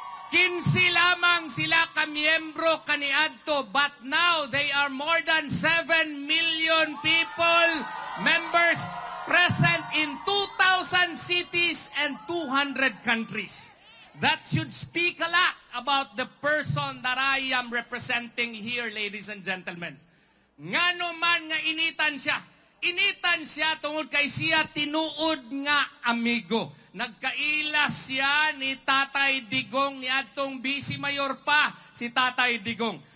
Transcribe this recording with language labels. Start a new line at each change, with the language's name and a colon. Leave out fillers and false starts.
English: 15 lamang sila ka miyembro kaniadto, but now they are more than 7 million people, members present in 2,000 cities and 200 countries. That should speak a lot about the person that I am representing here, ladies and gentlemen.
Cebuano: Ngano man nga initan siya. Initan siya tungod kay siya tinuod nga amigo. Nagkailas siya ni Tatay Digong ni atong Vice Mayor pa si Tatay Digong.